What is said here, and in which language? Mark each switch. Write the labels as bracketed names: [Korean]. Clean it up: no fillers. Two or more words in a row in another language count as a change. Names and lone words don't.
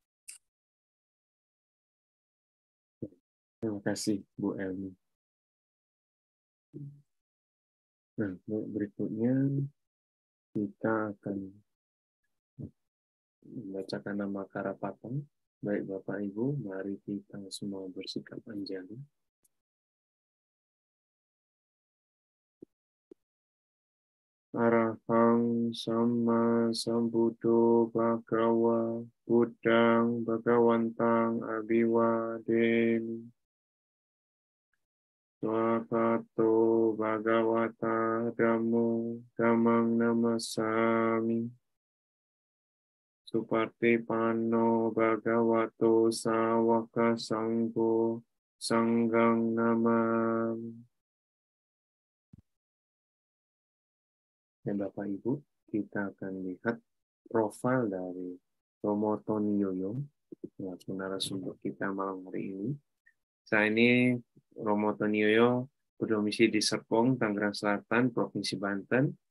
[Indonesian] Terima kasih Bu Elmi. Nah, berikutnya kita akan membacakan nama Karapatan. Baik Bapak Ibu, mari kita semua bersikap anjali. [Pali] Arahang Sama Sambuddho Bhagawa Buddhang Bhagawantang Abhiwademi Swakato Bhagavata Dhammo Dhammang Namasami Suparte Panno Bhagavato Sawaka Sangho Sanggang Namami. [Indonesian] Dan Bapak Ibu, kita akan lihat profil dari Romo Tony Yoyo, selaku narasumber kita malam hari ini. Saya ini Romo Tony Yoyo, berdomisili di Serpong, Tangerang Selatan, Provinsi Banten.